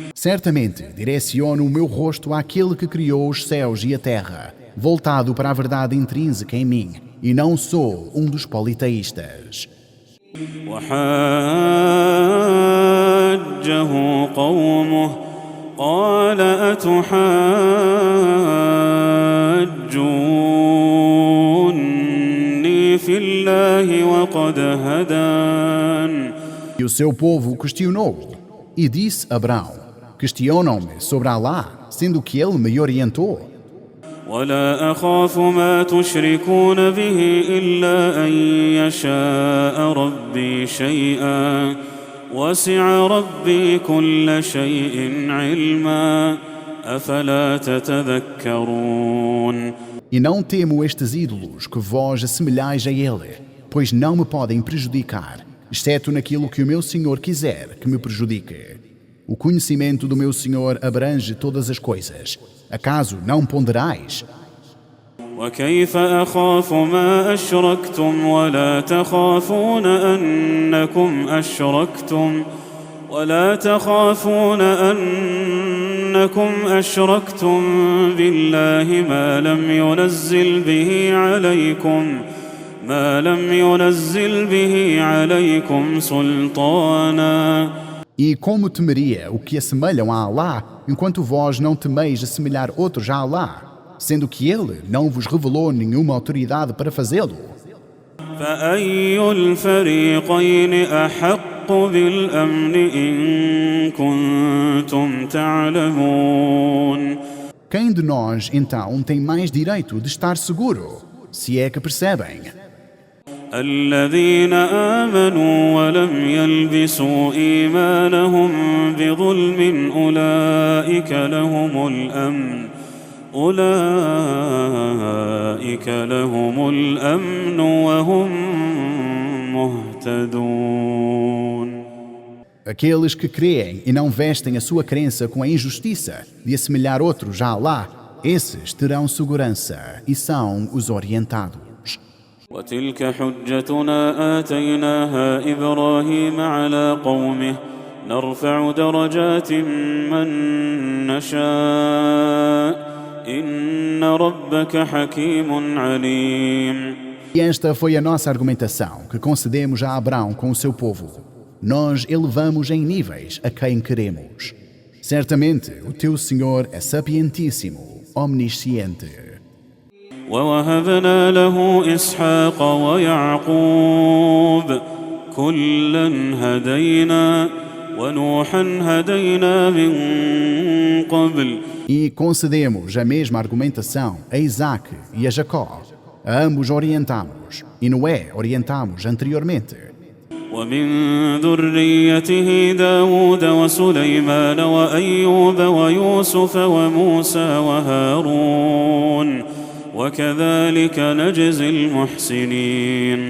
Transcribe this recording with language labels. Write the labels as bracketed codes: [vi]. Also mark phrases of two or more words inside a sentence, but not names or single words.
[pt] Certamente direciono o meu rosto àquele que criou os céus e a terra, voltado para a verdade intrínseca em mim, e não sou um dos politeístas. [ar] وحاجه قومه قال أتحاجوني في الله وقد هدان. [pt] E o seu povo questionou, e disse Abrão, questionam-me sobre Alá, sendo que ele me orientou. [ar] ولا أخاف ما تشركون به إلا أن يشاء ربي شيئا وسع ربي كل شيء علما أفلا تتذكرون. [pt] E não temo estes ídolos que vós assemelhais a ele, pois não me podem prejudicar, exceto naquilo que o meu Senhor quiser que me prejudique. O conhecimento do meu Senhor abrange todas as coisas. Acaso não ponderais? [ar] وكيف أخاف ما أشركتم ولا تخافون أنكم أشركتم بالله ما لم ينزل به عليكم سلطانا. [pt] E como temeria o que assemelham a Alá, enquanto vós não temeis assemelhar outros a Alá, sendo que Ele não vos revelou nenhuma autoridade para fazê-lo? [ar] فأي الفريقين أحق بالأمن إن كنتم تعلمون [pt] Quem de nós, então, tem mais direito de estar seguro, se é que percebem? [ar] الذين آمنوا ولم يلبسوا إيمانهم بظلم أولئك لهم الأمن وهم مهتدون. [pt] Aqueles que creem e não vestem a sua crença com a injustiça de assemelhar outros a Alá, esses terão segurança e são os orientados. [ar] وتلك حجتنا آتيناها إبراهيم على قومه نرفع درجات من نشاء إن ربك حكيم عليم. [pt] E esta foi a nossa argumentação que concedemos a Abrão com o seu povo. Nós elevamos em níveis a quem queremos. Certamente o teu Senhor é sapientíssimo, omnisciente. [ar] ووهبنا له إسحاق ويعقوب كلا هدينا ونوحا هدينا من قبل. [pt] E concedemos a mesma argumentação a Isaac e a Jacó. A ambos orientamos, e Noé orientamos anteriormente. [ar] ومن ذريته داود وسليمان وأيوب ويوسف وموسى وهارون وكذلك نجزي المحسنين.